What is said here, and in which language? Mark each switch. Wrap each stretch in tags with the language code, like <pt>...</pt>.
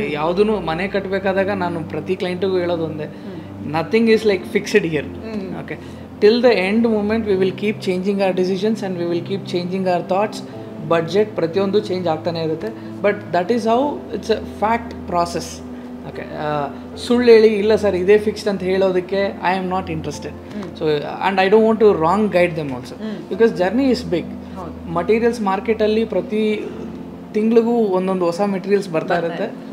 <kn>ಯಾವುದೂ ಮನೆ ಕಟ್ಟಬೇಕಾದಾಗ ನಾನು ಪ್ರತಿ ಕ್ಲೈಂಟಿಗೂ ಹೇಳೋದು ಒಂದೇ,</kn> <en>Nothing is like fixed here. Okay, till the end moment we will keep changing our decisions and we will keep changing our thoughts. Budget</en> <kn>ಪ್ರತಿಯೊಂದು change ಆಗ್ತಾನೆ ಇರುತ್ತೆ,</kn> <en>But that is how it's a fact process.</en> <kn>Okay, ಸುಳ್ಳು ಹೇಳಿ ಇಲ್ಲ sir ಇದೇ fixed ಅಂತ ಹೇಳೋದಕ್ಕೆ</kn> <en>I am not interested. So and I don't want to wrong guide them also, because journey is big.</en> <kn>Materials ಮಾರ್ಕೆಟಲ್ಲಿ ಪ್ರತಿ ತಿಂಗಳಿಗೂ ಒಂದೊಂದು ಹೊಸ ಮೆಟೀರಿಯಲ್ಸ್ ಬರ್ತಾ ಇರುತ್ತೆ.</kn>